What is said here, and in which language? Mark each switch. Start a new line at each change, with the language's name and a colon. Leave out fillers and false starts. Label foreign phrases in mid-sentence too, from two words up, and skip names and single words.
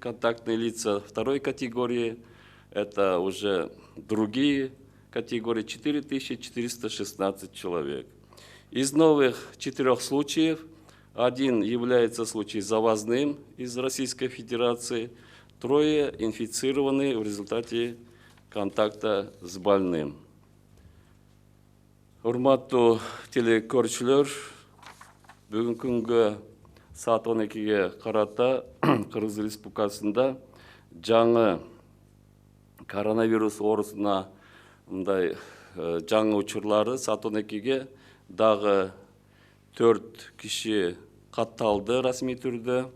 Russian: Контактные лица второй категории – это уже другие категории – 4416 человек. Из новых 4 случаев один является случай завозным из Российской Федерации, 3 инфицированы в результате контакта с больным.
Kyrgyz: Урматтуу телекөрүүчүлөр, бүгүнкү күнгө саат 12-ге карата Кыргыз Республикасында жаңы коронавирус оорусуна мындай жаңы учурлары саат 12-ге дагы 4 киши катталды расмий түрдө.